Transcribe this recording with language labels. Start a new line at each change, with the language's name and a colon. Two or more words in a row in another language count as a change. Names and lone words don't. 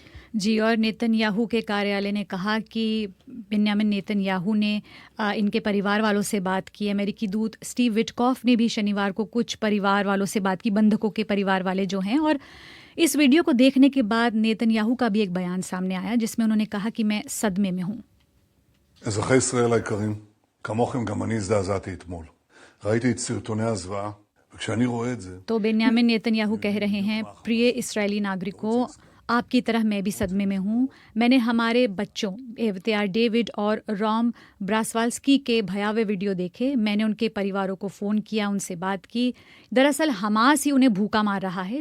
Hindi: जी, और नेतन्याहू के कार्यालय ने कहा कि बेन्यामिन नेतन्याहू ने इनके परिवार वालों से बात की। अमेरिकी दूत स्टीव विटकॉफ ने भी शनिवार को कुछ परिवार वालों से बात की, बंधकों के परिवार वाले जो हैं। और इस वीडियो को देखने के बाद नेतन्याहू का भी एक बयान सामने आया जिसमें उन्होंने कहा कि मैं सदमे में हूँ।
Hebrew: אזרחי ישראל היקרים, כמוכם גם אני הזדעזעתי אתמול. ראיתי את סרטוני הזוועה, וכשאני רואה את זה...
Hindi: तो बेन्यामिन नेतन्याहू कह रहे हैं, प्रिय इस्राएली नागरिकों, आपकी तरह मैं भी सदमे में हूँ। मैंने हमारे बच्चों एविटार डेविड और रॉम ब्रासवाल्स्की के भयावह वीडियो देखे। मैंने उनके परिवारों को फ़ोन किया, उनसे बात की। दरअसल हमास ही उन्हें भूखा मार रहा है।